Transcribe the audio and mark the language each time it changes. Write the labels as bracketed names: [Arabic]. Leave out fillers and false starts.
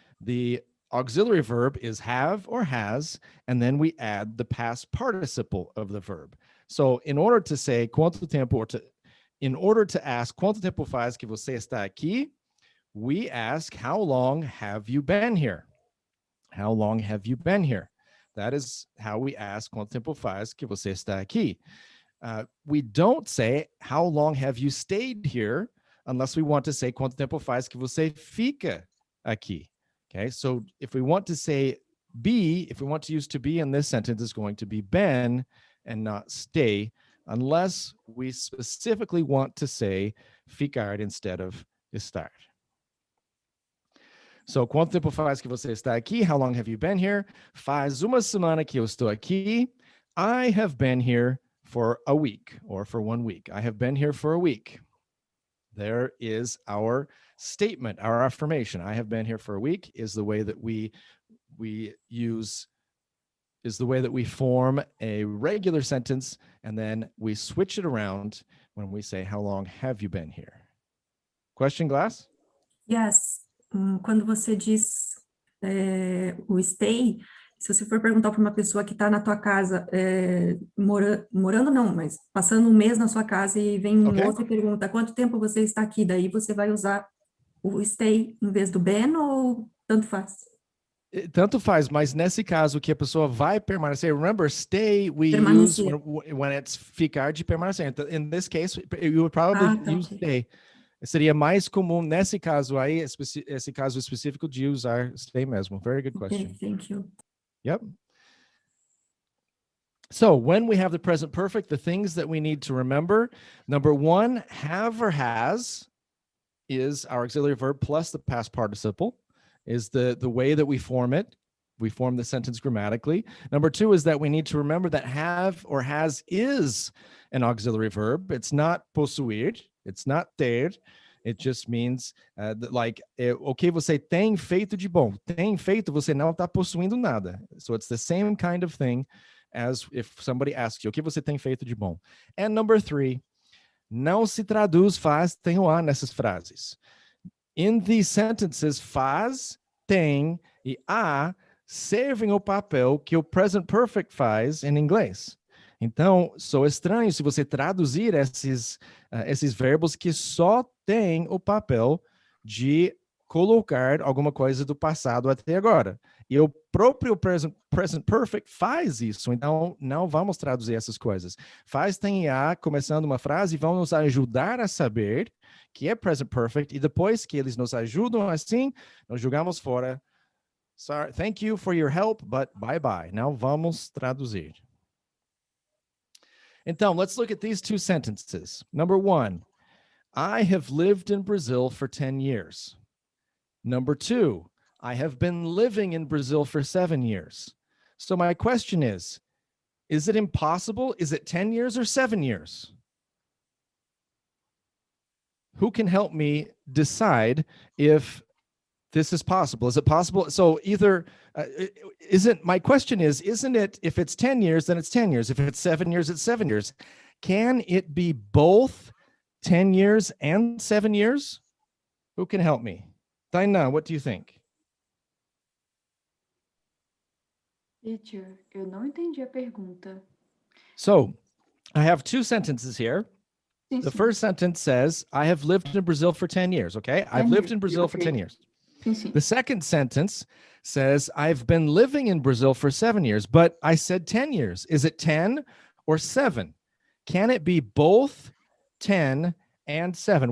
[English] The auxiliary verb is have or has, and then we add the past participle of the verb. So in order to say [Portuguese] quanto tempo, [English] or in order to ask [Portuguese] quanto tempo faz que você está aqui, [English] we ask, how long have you been here? How long have you been here? That is how we ask [Portuguese] quanto tempo faz que você está aqui. [English] We don't say, how long have you stayed here, unless we want to say [Portuguese] quanto tempo faz que você fica aqui. [English] Okay, so if we want to say be, if we want to use to be in this sentence, it's going to be been and not stay, unless we specifically want to say ficar instead of estar. So, [Portuguese] quanto tempo faz que você está aqui? [English] How long have you been here? [Portuguese] Faz uma semana que eu estou aqui. [English] I have been here for a week, or for 1 week. I have been here for a week. there is our statement, our affirmation. I have been here for a week is the way that we form a regular sentence, and then we switch it around when we say, how long have you been here? Question, Glass? Yes. [Portuguese] Quando você diz o stay, se você for perguntar para uma pessoa que está na tua casa, morando não, mas passando um mês na sua casa e vem um outro e pergunta, quanto tempo você está aqui? Daí você vai usar o stay em vez do been ou tanto faz? Tanto faz, mas nesse caso que a pessoa vai permanecer, [English] remember, stay we use when it's [Portuguese] ficar de permanecer. [English] In this case, you would probably use stay. [Portuguese] Seria mais comum nesse caso aí, esse caso específico de usar stay mesmo. [English] Very good question. Okay, thank you. Yep. So when we have the present perfect, the things that we need to remember, number one, have or has is our auxiliary verb plus the past participle, is the way that we form it. We form the sentence grammatically. Number two is that we need to remember that have or has is an auxiliary verb. It's not possuir, it's not ter. It just means okay, [Portuguese] você tem feito de bom. Tem feito, você não está possuindo nada. [English] So it's the same kind of thing as if somebody asks you, [Portuguese] o que você tem feito de bom? [English] And number three, [Portuguese] não se traduz faz, tem ou há nessas frases. [English] In these sentences, [Portuguese] faz, tem e há servem o papel que o present perfect faz em inglês. Então, sou estranho se você traduzir esses verbos que só têm o papel de colocar alguma coisa do passado até agora. E o próprio present perfect faz isso, então não vamos traduzir essas coisas. Faz, tem e há, começando uma frase, vão nos ajudar a saber que é present perfect, e depois que eles nos ajudam assim, nós jogamos fora. [English] Sorry, thank you for your help, but bye-bye. [Portuguese] Não vamos traduzir. [English] Então, let's look at these two sentences. Number one, I have lived in Brazil for 10 years. Number two, I have been living in Brazil for 7 years. So my question is it impossible? Is it 10 years or 7 years? Who can help me decide if this is possible? Is it possible? So either, my question is, isn't it, if it's 10 years, then it's 10 years. If it's 7 years, it's 7 years. Can it be both 10 years and 7 years? Who can help me? Tainá, what do you think? [Portuguese] Teacher, eu não entendi a pergunta. [English] So I have two sentences here. The first sentence says, I have lived in Brazil for 10 years, okay? I've lived in Brazil for 10 years. The second sentence says, I've been living in Brazil for 7 years, but I said 10 years. Is it 10 or 7? Can it be both 10 and 7?